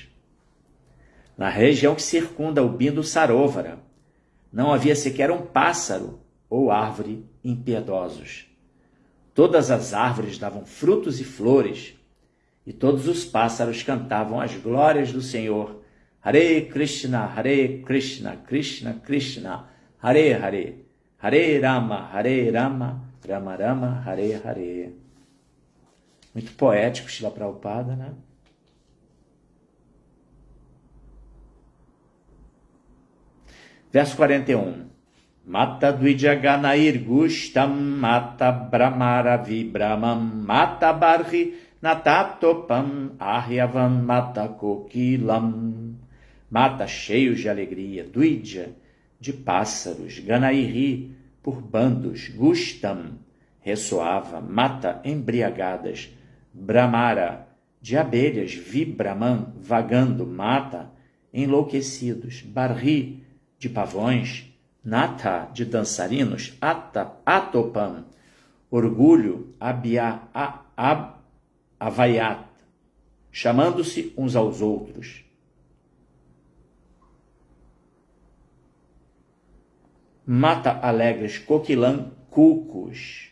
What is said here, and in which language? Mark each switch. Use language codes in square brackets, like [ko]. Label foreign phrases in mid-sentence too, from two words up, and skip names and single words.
[pt] Na região que circunda o Bindu Saróvara, não havia sequer um pássaro ou árvore impiedosos. Todas as árvores davam frutos e flores, e todos os pássaros cantavam as glórias do Senhor. [sa] Hare Krishna, Krishna Krishna, Hare Hare, Hare Rama, Rama Rama, Hare Hare. [pt] Muito poético, Srila Prabhupada, né? Verso 41. [sa] Mata Dvijaganair Gustam, Mata Brahmara Vibramam, Mata Barhi Natatopam, Aryavan Mata Kokilam. [pt] Mata cheios de alegria, Dvija, de pássaros, Ganairi, por bandos, Gustam, ressoava, Mata embriagadas, Brahmara, de abelhas, Vibramam, vagando, Mata, enlouquecidos, Barhi, de pavões, Nata, de dançarinos, Atopam, orgulho, Avayat, chamando-se uns aos outros. Mata alegres, Kokilam, cucos.